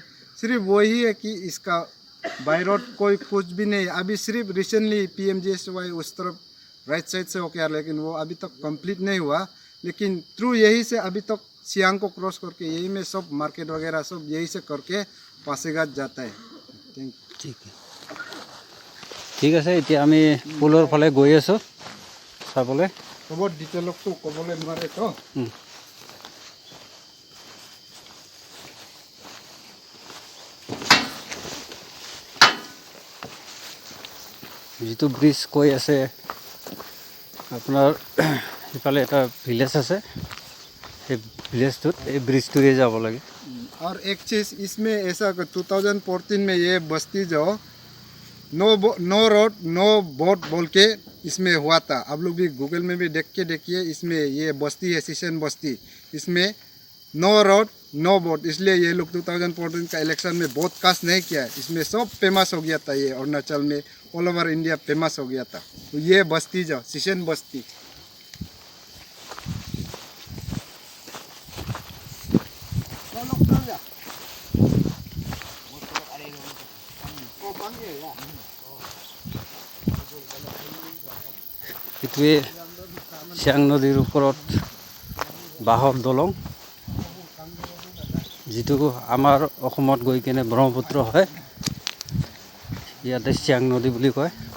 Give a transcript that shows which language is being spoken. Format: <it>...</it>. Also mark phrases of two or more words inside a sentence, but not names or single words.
<hi>सिर्फ वही है कि इसका बाई रोड कोई कुछ भी नहीं। अभी सिर्फ रिसेंटली PMGSY उस तरफ</hi> <en>right side</en> <hi>से हो गया, लेकिन वो अभी तक कंप्लीट नहीं हुआ। लेकिन थ्रू यही से अभी तक सियांग को क्रॉस करके यही में सब मार्केट वगैरह सब यही से करके पासीघाट जाता है।</hi> <as>ঠিক আছে, এতিয়া আমি পুলৰ ফালে গৈ আছোঁ চাবলৈ। খবৰ ডিটেইলটো ক'বলৈ নোৱাৰে তো। যিটো ব্ৰিজ কৈ আছে আপোনাৰ ইফালে এটা ভিলেজ আছে, সেই ভিলেজটোত এই ব্ৰিজটোৰে যাব লাগে।</as> <hi>और एक चीज़ इसमें ऐसा 2014 में ये बस्ती जो</hi> <en>no road no vote</en> <hi>बोल के इसमें हुआ था। आप लोग भी गूगल में भी देख के देखिए। इसमें ये बस्ती है सिसेन बस्ती, इसमें</hi> <en>no road no vote.</en> <hi>इसलिए ये लोग 2014 का इलेक्शन में बहुत कास्ट नहीं किया है। इसमें सब फेमस हो गया था, ये अरुणाचल में</hi> <en>all over India</en> <hi>फेमस हो गया था। तो ये बस्ती जो सिसेन बस्ती।</hi> <as>এইটোৱে চিয়াং নদীৰ ওপৰত বাঁহৰ দলং, যিটো আমাৰ অসমত গৈ কিনে ব্ৰহ্মপুত্ৰ হয়, ইয়াতে চিয়াং নদী বুলি কয়।</as>